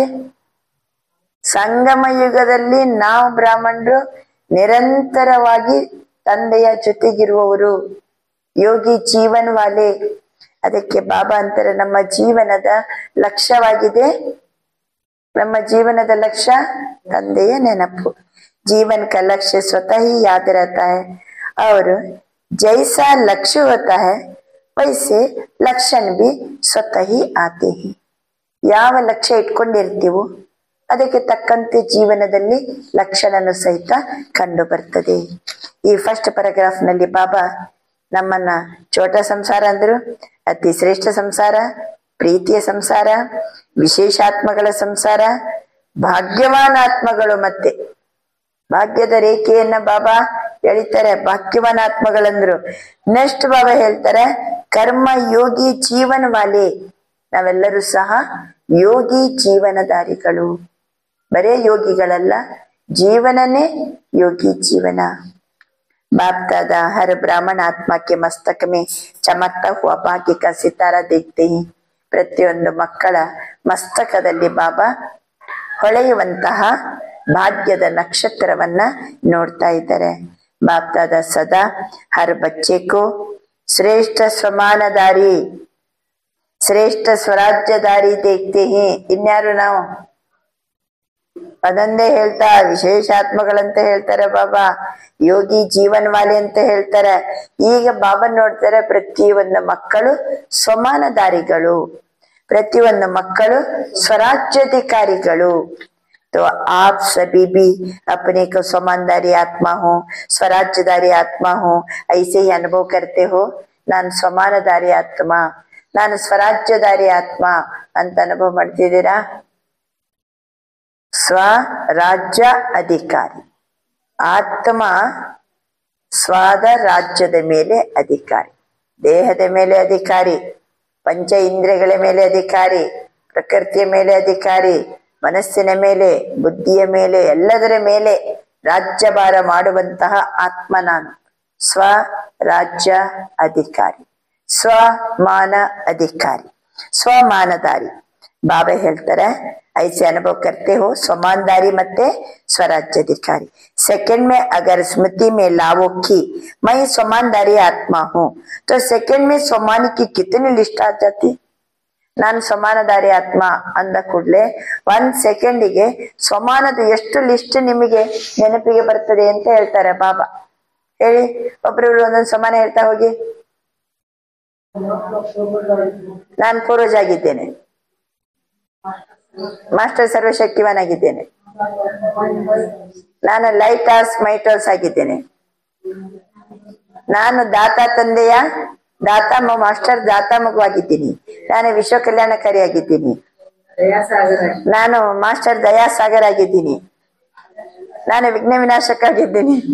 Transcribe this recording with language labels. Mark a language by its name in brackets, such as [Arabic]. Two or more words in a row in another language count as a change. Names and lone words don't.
[Kannada] ಸಂಗಮ ಯುಗದಲ್ಲಿ ನಾವು ಬ್ರಾಹ್ಮಣರು ನಿರಂತರವಾಗಿ ತಂದೆಯ ಜೊತೆಗಿರುವವರು, [Hindi] योगी जीवन वाले. [Kannada] ಅದಕ್ಕೆ ಬಾಬಾ ಅಂತಾರೆ, ನಮ್ಮ ಜೀವನದ ಲಕ್ಷ್ಯವಾಗಿದೆ. ನಮ್ಮ ಜೀವನದ ಲಕ್ಷ್ಯ ತಂದೆಯ ನೆನಪು. [Hindi] जीवन का लक्ष्य स्वतः ही याद रहता है और जैसा लक्ष्य होता है वैसे लक्षण भी स्वतः ही आते हैं. [Kannada] ಯಾವ ಲಕ್ಷ್ಯ ಇಟ್ಕೊಂಡಿರ್ತೀವೋ ಅದಕ್ಕೆ ತಕ್ಕಂತೆ ಜೀವನದಲ್ಲಿ ಲಕ್ಷಣನು ಸಹಿತ ಕಂಡು ಬರ್ತದೆ. ಈ [English] first paragraph [Kannada] ನಲ್ಲಿ ಬಾಬಾ ನಮ್ಮನ್ನ [Hindi] छोटा संसार [Kannada] ಅಂದ್ರು, ಅತಿ ಶ್ರೇಷ್ಠ ಸಂಸಾರ, ಪ್ರೀತಿಯ ಸಂಸಾರ, ವಿಶೇಷಾತ್ಮಗಳ ಸಂಸಾರ, ಭಾಗ್ಯವಾನ್ ಆತ್ಮಗಳು, ಮತ್ತೆ ಭಾಗ್ಯದ ರೇಖೆಯನ್ನ ಬಾಬಾ ಎಳಿತಾರೆ. ಭಾಗ್ಯವಾನ್ ಆತ್ಮಗಳಂದ್ರು. ನೆಕ್ಸ್ಟ್ ಬಾಬಾ ಹೇಳ್ತಾರೆ [Hindi] कर्म योगी जीवन वाले. [Kannada] ನಾವೆಲ್ಲರೂ ಸಹ ಯೋಗಿ ಜೀವನಧಾರಿಗಳು. ಬರೇ ಯೋಗಿಗಳಲ್ಲ, [Hindi] जीवनने योगी जीवन। बाप दादा हर ब्राह्मण आत्मा के मस्तक में चमकता हुआ भाग्य का सितारा देखते ही [Kannada] ಪ್ರತಿಯೊಂದು ಮಕ್ಕಳ ಮಸ್ತಕದಲ್ಲಿ ಬಾಬಾ ಹೊಳೆಯುವಂತಹ ಭಾಗ್ಯದ ನಕ್ಷತ್ರವನ್ನ ನೋಡ್ತಾ ಇದ್ದಾರೆ। [Hindi] बाप दादा सदा हर बच्चे को श्रेष्ठ स्वमानदारी श्रेष्ठ स्वराज्यदारी देखते हैं। [Kannada] ಇನ್ಯಾರು ನಾವು ಅದೊಂದೇ ಹೇಳ್ತಾ ವಿಶೇಷಾತ್ಮಗಳಂತ ಹೇಳ್ತಾರೆ ಬಾಬಾ, [Hindi] योगी जीवन वाले [Kannada] ಅಂತ ಹೇಳ್ತಾರೆ। ಈಗ ಬಾಬಾ ನೋಡ್ತಾರೆ ಪ್ರತಿಯೊಂದು ಮಕ್ಕಳು ಸ್ವಮಾನದಾರಿಗಳು, ಪ್ರತಿಯೊಂದು ಮಕ್ಕಳು ಸ್ವರಾಜ್ಯಾಧಿಕಾರಿಗಳು। [Hindi] तो आप सभी भी अपने को स्वमानदारी आत्मा हो, स्वराज्यदारी आत्मा हो, ऐसे ही अनुभव करते हो। [Kannada] ನಾನು ಸ್ವಮಾನದಾರಿ ಆತ್ಮ, ನಾನು ಸ್ವರಾಜ್ಯದಾರಿ ಆತ್ಮ ಅಂತ ಅನುಭವ ಮಾಡ್ತಿದ್ದೀರಾ? ಸ್ವರಾಜ್ಯ ಅಧಿಕಾರಿ ಆತ್ಮ ಸ್ವಾದ ರಾಜ್ಯದ ಮೇಲೆ ಅಧಿಕಾರಿ, ದೇಹದ ಮೇಲೆ ಅಧಿಕಾರಿ, ಪಂಚ ಇಂದ್ರಿಯಗಳ ಮೇಲೆ ಅಧಿಕಾರಿ, ಪ್ರಕೃತಿಯ ಮೇಲೆ ಅಧಿಕಾರಿ, ಮನಸ್ಸಿನ ಮೇಲೆ, ಬುದ್ಧಿಯ ಮೇಲೆ, ಎಲ್ಲದರ ಮೇಲೆ ರಾಜ್ಯಭಾರ ಮಾಡುವಂತಹ ಆತ್ಮ ನಾನು ಸ್ವರಾಜ್ಯ ಅಧಿಕಾರಿ, ಸ್ವಮಾನ ಅಧಿಕಾರಿ, ಸ್ವಮಾನದಾರಿ। ಬಾಬಾ ಹೇಳ್ತಾರೆ [Hindi] ऐसे अनुभव करते हो स्वमानदारी मत्ते स्वराज्याधिकारी। सेकंड में अगर स्मृति में लाओ कि मैं स्वमानदारी आत्मा हूँ, तो सेकंड में स्वमान की कितनी लिस्ट आ जाती। [Kannada] ನಾನು ಸಮಾನದಾರಿ ಆತ್ಮ ಅಂದ ಕೂಡಲೇ 1 ಸೆಕೆಂಡಿಗೆ ಸ್ವಮಾನದ ಎಷ್ಟು ಲಿಸ್ಟ್ ನಿಮಗೆ ನೆನಪಿಗೆ ಬರ್ತದೆ ಅಂತ ಹೇಳ್ತಾರೆ ಬಾಬಾ। ಹೇಳಿ, ಒಬ್ರೊಬ್ರು ಒಂದೊಂದು ಸಮಾನ ಹೇಳ್ತಾ ಹೋಗಿ। ನಾನು ಪೂರ್ವಜ ಆಗಿದ್ದೇನೆ, ಮಾಸ್ಟರ್ ಸರ್ವಶಕ್ತಿವಾನ್ ಆಗಿದ್ದೇನೆ, ನಾನು [English] light house might house [Kannada] ಆಗಿದ್ದೇನೆ, ನಾನು ದಾತಾ ತಂದೆಯ ದಾತಾ ಮಾಸ್ಟರ್ ದಾತಾ ಮಗುವಾಗಿದ್ದೀನಿ, ನಾನು ವಿಶ್ವ ಕಲ್ಯಾಣಕಾರಿ ಆಗಿದ್ದೀನಿ, ನಾನು ಮಾಸ್ಟರ್ ದಯಾಸಾಗರ್ ಆಗಿದ್ದೀನಿ, ನಾನು ವಿಘ್ನ ವಿನಾಶಕ ಆಗಿದ್ದೀನಿ।